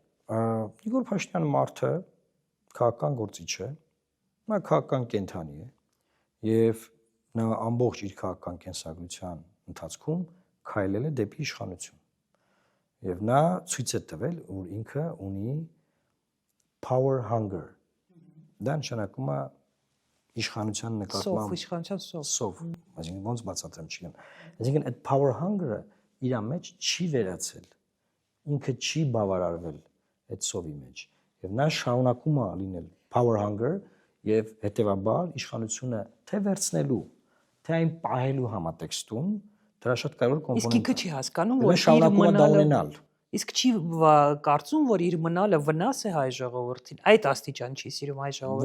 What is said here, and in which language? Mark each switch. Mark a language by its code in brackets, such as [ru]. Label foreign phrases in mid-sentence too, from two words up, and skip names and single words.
[hy] Նիկոլ Փաշինյանը մարդը քաղաքական գործիչ է, նա քաղաքական կենթանի է եւ նա ամբողջ իր քաղաքական կենսագրության ընթացքում քայլել է դեպի իշխանություն։ Եվ նա ցույց է տվել, որ ինքը ունի [en] power hunger։ [hy] Դա նշանակում է իշխանության նկատմամբ իշխանության սով, այսինքն ոնց բացատրեմ չգիտեմ։ Այսինքն այդ [en] power hunger- [hy] ը իր մեջ չի վերացել։ Ինքը չի բավարարվել այդ սովի մեջ։ Եվ նա շարունակում է լինել [en] power hunger [hy] եւ հետեւաբար իշխանությունը թե վերցնելու, թե այն պահելու համատեքստում դրա շատ կարևոր կոմպոնենտ է։ Իսկ ինքը չի հասկանում, որ շարունակում է դա ունենալ։ Իսկ չի կարծում, որ իր մնալը վնաս է հայ ժողովրդին։ Այդ աստիճան չի սիրում հայ ժողովրդին։